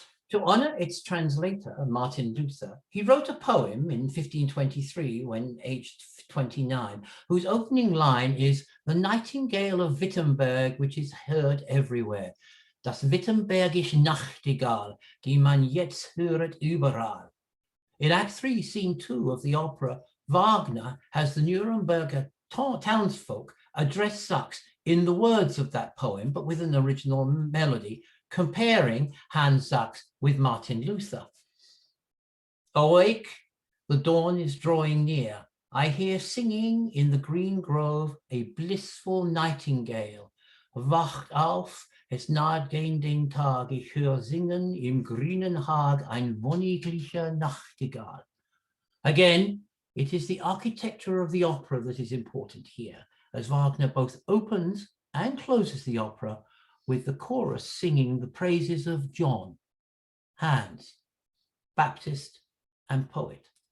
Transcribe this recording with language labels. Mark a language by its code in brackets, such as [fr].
[en] To honor its translator, Martin Luther, he wrote a poem in 1523 when aged 29, whose opening line is "The nightingale of Wittenberg, which is heard everywhere. [de] Das Wittenbergische Nachtigall, die man jetzt höret überall." [en] In Act 3, Scene 2 of the opera, Wagner has the Nuremberger townsfolk address Sachs in the words of that poem, but with an original melody, comparing Hans Sachs with Martin Luther. Awake, the dawn is drawing near. I hear singing in the green grove a blissful nightingale. [de] Wacht auf, es naht gegen den Tag, ich hör singen im grünen Hag ein wonniglicher Nachtigall. [en] Again, it is the architecture of the opera that is important here, as Wagner both opens and closes the opera with the chorus singing the praises of John, Hans, Baptist and poet.